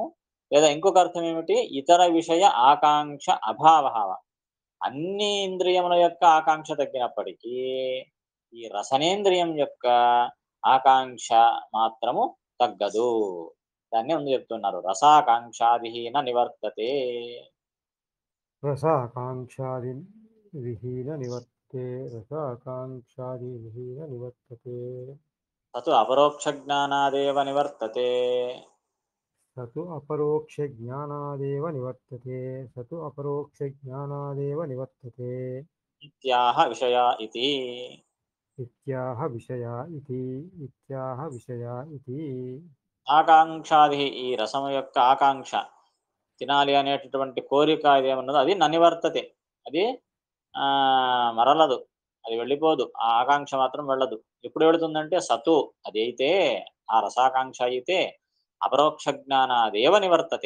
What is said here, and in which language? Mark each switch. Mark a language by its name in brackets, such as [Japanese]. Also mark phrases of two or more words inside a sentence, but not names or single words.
[Telugu] లేదా ఇంకొక అర్థం ఏమిటి, ఇతర విషయ ఆకాంక్ష అభావ. అన్ని ఇంద్రియముల యొక్క ఆకాంక్ష తగ్గినప్పటికీ ఈ రసనేంద్రియం యొక్క ఆకాంక్ష మాత్రము తగ్గదు. దాన్ని ముందు చెప్తున్నారు, [Sanskrit] रसाकाङ्क्षादिहीन निवर्तते. रसाकाङ्क्षादिविहीन निवर्तते रसाकाङ्क्षादिविहीन निवर्तते तत् अपरोक्ष ज्ञानादेव निवर्तते. स तु अपरोक्षज्ञानादेव निवर्तते स तु अपरोक्षज्ञानादेव निवर्तते इत्याह विषय इति. इत्याह विषया इति [Telugu] ఆకాంక్షాది, ఈ రసము యొక్క ఆకాంక్ష, తినాలి అనేటటువంటి కోరిక ఏమన్నదో అది ననివర్తతే, అది మరలదు, అది వెళ్ళిపోదు. ఆ ఆకాంక్ష మాత్రం వెళ్ళదు. ఎప్పుడు వెళుతుందంటే సతు అదైతే ఆ రసాకాంక్ష అయితే [Sanskrit] अपरोक्ष ज्ञानादेव निवर्तते.